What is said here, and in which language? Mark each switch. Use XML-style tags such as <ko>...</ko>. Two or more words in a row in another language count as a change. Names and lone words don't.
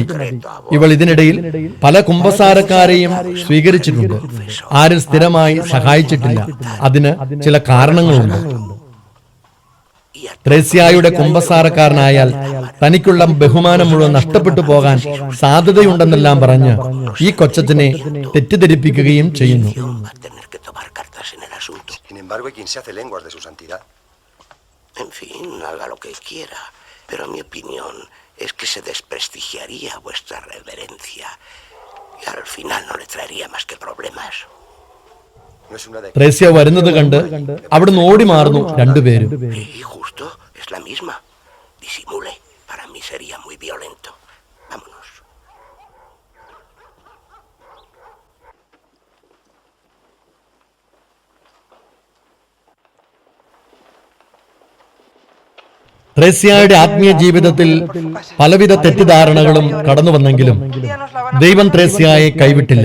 <ml>ഇവൾ ഇതിനിടയിൽ പല കുമ്പസാരക്കാരെയും സ്വീകരിച്ചിട്ടുണ്ട്, ആരും സ്ഥിരമായി സഹായിച്ചിട്ടില്ല. അതിന് ചില കാരണങ്ങളുണ്ട്. ത്രേസ്യയുടെ കുമ്പസാരക്കാരനായാൽ തനിക്കുള്ള ബഹുമാനം മുഴുവൻ നഷ്ടപ്പെട്ടു പോകാൻ സാധ്യതയുണ്ടെന്നെല്ലാം പറഞ്ഞ് ഈ കൊച്ചത്തിനെ തെറ്റിദ്ധരിപ്പിക്കുകയും ചെയ്യുന്നു.</ml> <es>Sin embargo, hay quien se hace lenguas de su santidad. En fin, haga lo que quiera, pero mi opinión es que se desprestigiaría vuestra reverencia y al final no le traería más que problemas.</es> <ml>ത്രേസ്യ വരുന്നത് കണ്ട് അവിടുന്ന് ഓടി മാറുന്നു രണ്ടുപേരും.</ml> <es>Y justo es la misma. Disimule, para mí sería muy violento. Vámonos.</es> <ml>ത്രേസ്യയുടെ ആത്മീയ ജീവിതത്തിൽ പലവിധ തെറ്റിദ്ധാരണകളും കടന്നു വന്നെങ്കിലും ദൈവം ത്രേസ്യയെ കൈവിട്ടില്ല.</ml>